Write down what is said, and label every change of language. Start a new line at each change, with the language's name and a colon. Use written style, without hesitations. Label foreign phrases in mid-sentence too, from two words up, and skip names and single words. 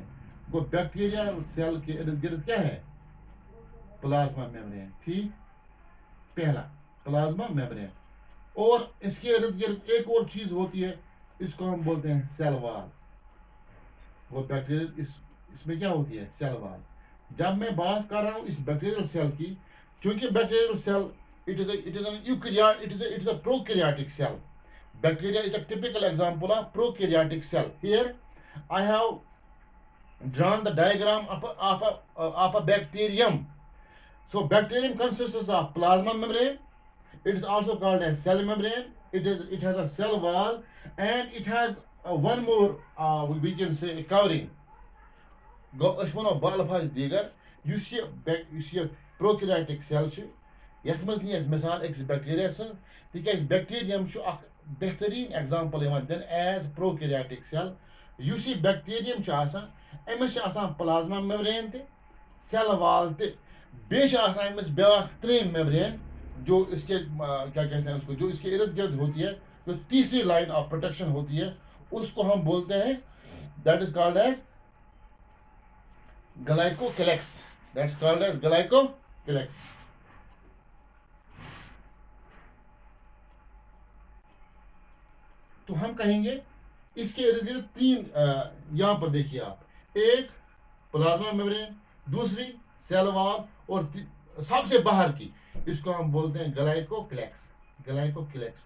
Hindi: वो
English: bacteria cell
Hindi: के इर्द गिर्द क्या है,
English: plasma membrane
Hindi: ठीक पहला
English: plasma membrane.
Hindi: और इसके इर्द गिर्द एक और चीज होती है इसको हम बोलते हैं
English: cell wall.
Hindi: वो बैक्टीरियल इसमें क्या होती है,
English: cell wall.
Hindi: जब मैं बात कर रहा हूं इस
English: bacterial cell
Hindi: की, क्योंकि
English: bacterial cell it is an eukaryotic, it is a prokaryotic cell. Bacteria is a typical example of prokaryotic cell. Here I have drawn the diagram of a bacterium. So bacterium consists of plasma membrane. It is also called as cell membrane. It has a cell wall and it has one more we can say covering.
Kashmiri: Go balfaz digar yus
English: prokaryotic cell
Kashmiri: यथ मज नी मिसाल एक बैक्टीरिया सं तिकाज बैक्टीरियम बेहतरीन एग्जाम्पल दिन एज
English: prokaryotic cell.
Kashmiri: युस यह बैक्टीरियम अमिस प्लाज्मा मेम्ब्रेन ते सेल वाल ते अमिस ब्या त्रेम मेम्ब्रेन
Hindi: जो इसके क्या कहते हैं उसको जो इसके इर्द गिर्द होती है जो तीसरी
English: line of protection
Hindi: होती है उसको हम बोलते हैं
English: that is called as glycocalyx. that's called as glycocalyx.
Hindi: तो हम कहेंगे इसके इर्द गिर्द तीन यहां पर देखिए आप, एक
English: plasma membrane,
Hindi: दूसरी
English: cell wall
Hindi: और सबसे बाहर की इसको हम बोलते हैं ग्लाइकोक्लेक्स।